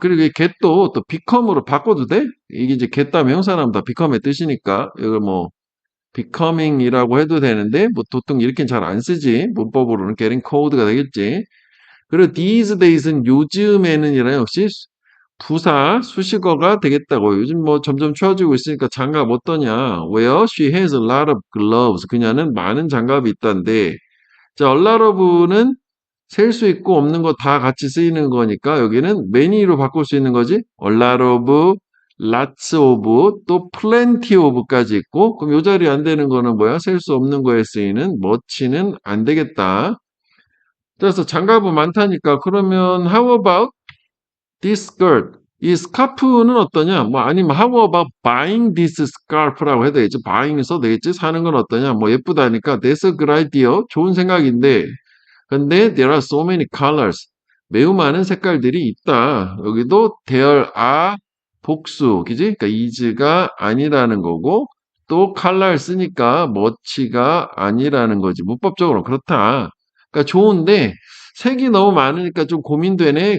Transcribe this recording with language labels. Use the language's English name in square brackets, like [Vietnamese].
[Korean] 그리고 이 get도 또 become으로 바꿔도 돼? 이게 이제 get 다음에 형사 나오면 다 become의 뜻이니까 이걸 뭐 becoming이라고 해도 되는데 뭐 보통 이렇게는 잘 안 쓰지. 문법으로는 getting cold가 되겠지. 그리고 these days는 요즘에는 이라 역시 부사 수식어가 되겠다고. 요즘 뭐 점점 추워지고 있으니까 장갑 어떠냐? [English] Well, she has a lot of gloves. [Korean] 그녀는 많은 장갑이 있단데. 자, [English] a lot of는 [Korean] 셀 수 있고 없는 거 다 같이 쓰이는 거니까 여기는 many로 바꿀 수 있는 거지. a lot of, lots of, 또 plenty of까지 있고 그럼 요 자리 안 되는 거는 뭐야? 셀 수 없는 거에 쓰이는 much는 안 되겠다. 그래서 장갑은 많다니까 그러면 [English] how about this skirt? [Korean] 이 스카프는 어떠냐? 뭐 아니면 [English] how about buying this scarf [Korean] 라고 해도 되겠지. buying 써도 되겠지. 사는 건 어떠냐? 뭐 예쁘다니까 [English] that's a good idea. [Korean] 좋은 생각인데 근데 [English] there are so many colors. [Korean] 매우 많은 색깔들이 있다. 여기도 there are 복수, 그지? 그러니까 is가 아니라는 거고 또 color 쓰니까 much가 아니라는 거지. 문법적으로 그렇다. 그러니까 좋은데 색이 너무 많으니까 좀 고민되네.